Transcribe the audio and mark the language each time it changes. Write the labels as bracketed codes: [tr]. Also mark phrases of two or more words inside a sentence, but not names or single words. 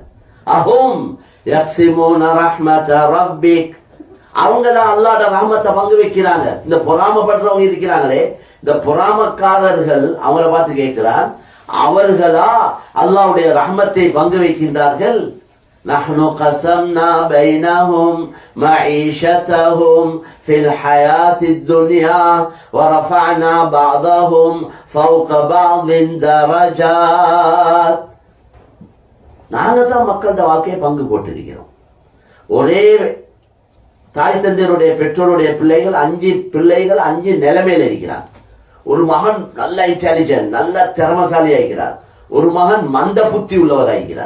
[ar] أهم يقسمون رحمة ربك, [ta] அவங்கதான் அல்லாஹ்ட ரஹ்மத்தை பங்கு வைக்கிறாங்க. இந்த பொறாமைப்படுறவங்க இருக்கிறாங்களே, இந்த பொறாமக்காரர்கள் அவங்கள பார்த்து கேட்கிறான், அவர்களா அல்லாஹ்வுடைய ரஹ்மத்தை பங்கு வைக்கின்றார்கள்? [ar] نحن قسمنا بينهم معيشتهم في الحياة الدنيا ورفعنا بعضهم فوق بعض درجات. [ta] நாங்கள் தான் மக்களோட வாழ்க்கையை பங்கு போட்டிருக்கிறோம். ஒரே தாய் தந்தையருடைய பெற்றோருடைய பிள்ளைகள் 5 பிள்ளைகள் 5 நிலைமையில இருக்கிறார். ஒரு மகன் நல்ல இன்டெலிஜென்ட், நல்ல திறமசாலி ஆகிறார். ஒரு மகன் மந்த புத்தி உள்ளவராகிறார்.